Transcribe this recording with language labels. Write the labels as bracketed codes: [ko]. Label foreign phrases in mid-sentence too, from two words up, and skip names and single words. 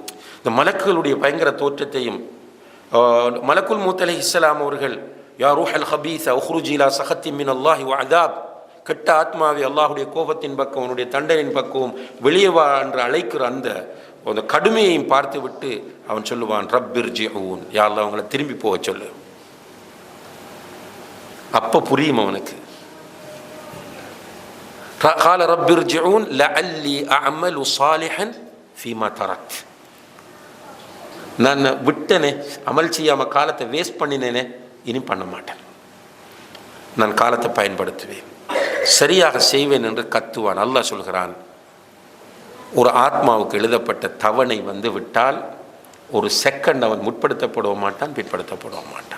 [ta] இந்த மலக்குகளுடைய பயங்கர தோற்றத்தையும் மலக்குல் மௌத் அலைஹிஸ்ஸலாம் அவர்கள், [ar] يا روح الخبيثة اخرجي إلى سخط من الله و عذاب, [ta] கெட்ட ஆத்மாவை அல்லாஹுடைய கோபத்தின் பக்கம் அவனுடைய தண்டனையின் பக்கம் வெளியே வா என்று அழைக்கிற அந்த கடுமையையும் பார்த்து விட்டு அவன் சொல்லுவான், ரப்பிர்ஜிஊன், யா அல்லாஹ் அவங்களை திரும்பி போக சொல்லு. அப்போ புரியும் அவனுக்கு. [ar] قال رب ارجعون لعلي اعمل صالحا فيما تركت. [ta] நான் விட்டனே, அமல் செய்யாமல் காலத்தை வேஸ்ட் பண்ணினேனே, இனி பண்ண மாட்டேன், நான் காலத்தை பயன்படுத்துவேன், சரியாக செய்வேன் என்று கத்துவான். அல்லாஹ் சொல்கிறான், ஒரு ஆத்மாவுக்கு எழுதப்பட்ட தவணை வந்து விட்டால் ஒரு செகண்ட் அவன் முற்படுத்தப்பட மாட்டான், பிற்படுத்தப்பட மாட்டான்.